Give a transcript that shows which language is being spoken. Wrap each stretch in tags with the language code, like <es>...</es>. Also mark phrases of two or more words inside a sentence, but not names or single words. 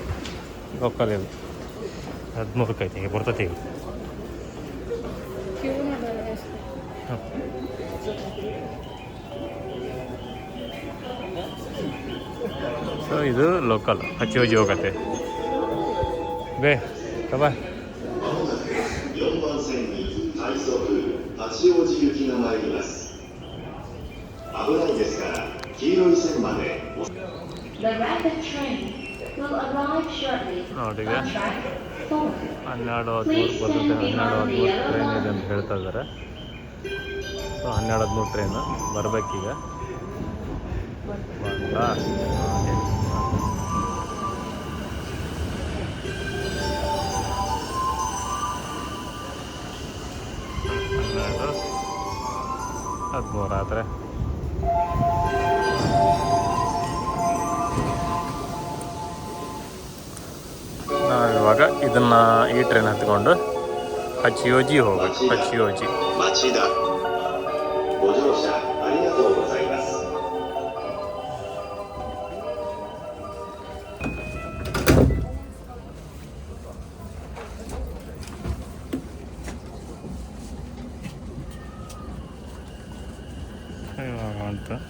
<kn>ಲೋಕಲ್ ಇದು 13ಕ್ಕೆ ಐತಿ. ಬರ್ತೈತಿ ಈಗ. ಸೊ ಇದು ಲೋಕಲ್ ಹಚ್ಚಿ ಹೋಗತ್ತೆ ಬೇ ಕಬಾ</kn> <ja>4 番線に快速八王子行きが参ります。危ないですから黄色い線まで。</ja> <en>The rapid train will arrive shortly</en> <kn>ನೋಡಿ</kn> <en>on track 4.</en> <kn>12:13 ಬರ್ತದೆ 12:13 ಟ್ರೈನ್ ಇದೆ ಅಂತ ಹೇಳ್ತಾ ಇದ್ದಾರೆ. ಸೊ 12:13 ಟ್ರೈನ್ ಬರಬೇಕೀಗ ಬಂತಾ ಹಾಗೆ 12:13 ಆದರೆ ನಾವಿವಾಗ ಇದನ್ನು ಈ ಟ್ರೈನ್ ಹತ್ಕೊಂಡು ಹಚ್ಚಿಯೋಜಿ ಹೋಗ್ಬೇಕು. ಹಚ್ಚಿಯೋಜಿ</kn> <ja>町田ご乗車ありがとうございます。</ja> <kn>ಇವಾಗ ಅಂತ</kn>